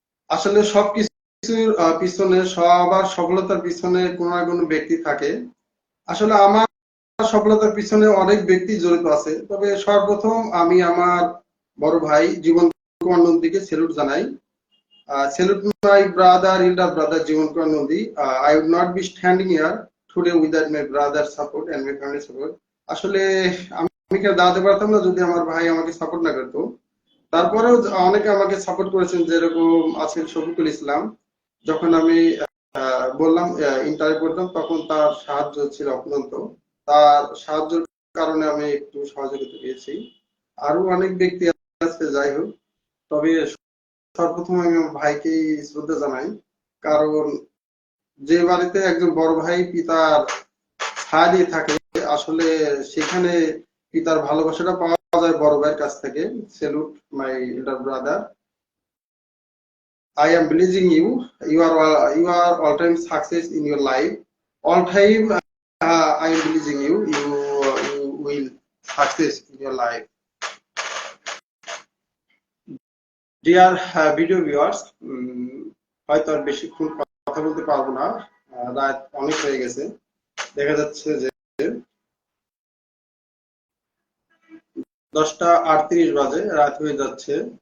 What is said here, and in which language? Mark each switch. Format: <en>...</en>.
<bn>আসলে সবকিছুর পিছনে, সবার সফলতার পিছনে কোনো না কোনো ব্যক্তি থাকে। আসলে আমার সফলতার পিছনে অনেক ব্যক্তি জড়িত আছে, তবে সর্বপ্রথম আমি আমার বড় ভাই জীবন কুমার নন্দীকে স্যালুট জানাই।</bn> <en>Salute my brother, elder brother Jivan Kumar Nandi. I would not be standing here today without my brother's support and my family support.</en> <bn>আসলে আমি কেউ দাঁড়াতে পারতাম না যদি আমার ভাই আমাকে সাপোর্ট না করতো। তারপরেও অনেকে আমাকে সাপোর্ট করেছেন, যেরকম আছেন শফিকুল ইসলাম। যখন আমি বললাম ইন্টারভিউ করতাম, তখন তার সাহায্য ছিল অফুরন্ত। তার সাহায্যের কারণে আমি একটু সহযোগিতা পেয়েছি। আরো অনেক ব্যক্তি আছে, যাই হোক। তবে সর্বপ্রথম আমি আমার ভাইকেই শ্রদ্ধা জানাই। কারণ যে বাড়িতে একজন বড় ভাই পিতার ছায়া দিয়ে থাকে, আসলে সেখানে পিতার ভালোবাসাটা পাওয়া যায় বড় ভাইয়ের কাছ থেকে।</bn> <en>Salute my elder brother. I am believing you. You are all time success in your life. All time, I am believing you. You will success in your life. Dear video viewers,</en> <bn>হয়তো আর বেশিক্ষণ কথা বলতে পারবো না। রাত অনেক হয়ে গেছে, দেখা যাচ্ছে যে 10টা 38 বাজে, রাত হয়ে যাচ্ছে।</bn>